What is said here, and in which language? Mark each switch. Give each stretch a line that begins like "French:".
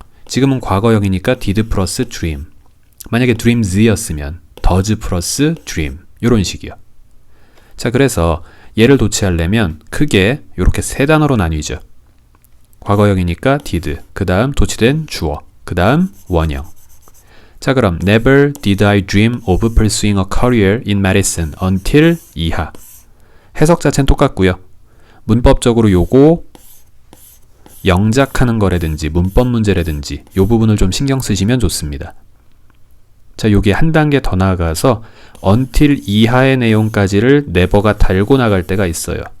Korean: 지금은 과거형이니까 did 플러스 dream. 만약에 dreams였으면 does 플러스 dream, 요런 식이요. 자, 그래서 얘를 도치하려면 크게 이렇게 세 단어로 나뉘죠. 과거형이니까 did, 그 다음 도치된 주어, 그 다음 원형. 자, 그럼
English: Never did I dream of pursuing a career in medicine until
Korean: 이하. 해석 자체는 똑같고요. 문법적으로 요거 영작하는 거라든지 문법 문제라든지 요 부분을 좀 신경 쓰시면 좋습니다. 자, 요게 한 단계 더 나아가서 until 이하의 내용까지를 never가 달고 나갈 때가 있어요.